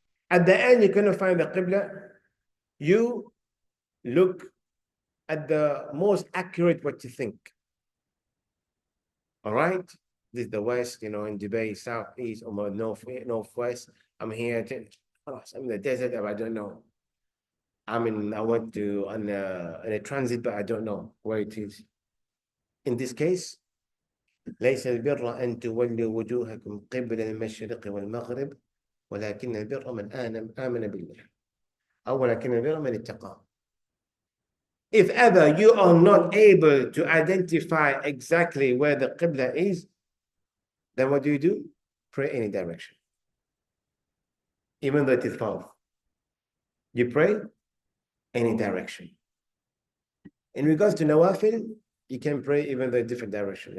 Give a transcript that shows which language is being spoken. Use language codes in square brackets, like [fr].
[en] At the end, you're going to find the Qibla. You look at the most accurate what you think. All right? This is the west, in Dubai, southeast, or northwest. I'm here. I'm in the desert, I don't know. I went to on a transit, but I don't know where it is. In this case, [ar] ليس البر أن تولوا وجوهكم قبل المشرق والمغرب ولكن البر من آمن بالله أو ولكن البر من اتقى. [en] If ever you are not able to identify exactly where the Qibla is, then what do? Pray any direction. Even though it is far. You pray any direction. In regards to Nawafil, you can pray even though a different direction.